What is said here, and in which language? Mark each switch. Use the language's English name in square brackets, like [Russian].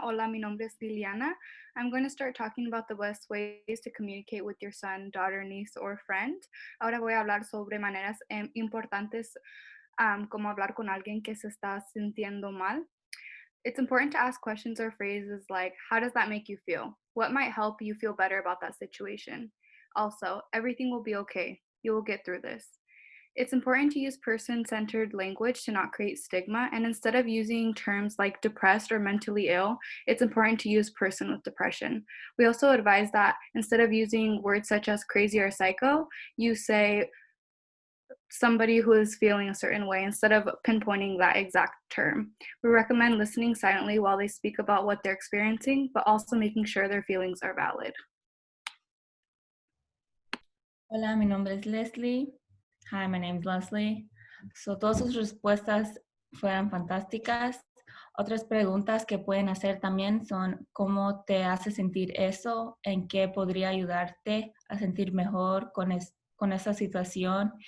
[Spanish] Hola, mi nombre es Liliana. [English] I'm going to start talking about the best ways to communicate with your son, daughter, niece, or friend. [Spanish] Ahora voy a hablar sobre maneras importantes como hablar con alguien que se está sintiendo mal. [English] It's important to ask questions or phrases like, how does that make you feel? What might help you feel better about that situation? Also, everything will be okay. You will get through this. It's important to use person-centered language to not create stigma, and instead of using terms like depressed or mentally ill, it's important to use person with depression. We also advise that instead of using words such as crazy or psycho, you say somebody who is feeling a certain way instead of pinpointing that exact term. We recommend listening silently while they speak about what they're experiencing, but also making sure their feelings are valid. [Spanish] Hola, mi nombre es Leslie. [English] Hi, my name is Leslie. [Spanish] So, todas sus respuestas fueron fantásticas. Otras preguntas que pueden hacer también son ¿cómo te hace sentir eso? ¿En qué podría ayudarte a sentir mejor con esa situación?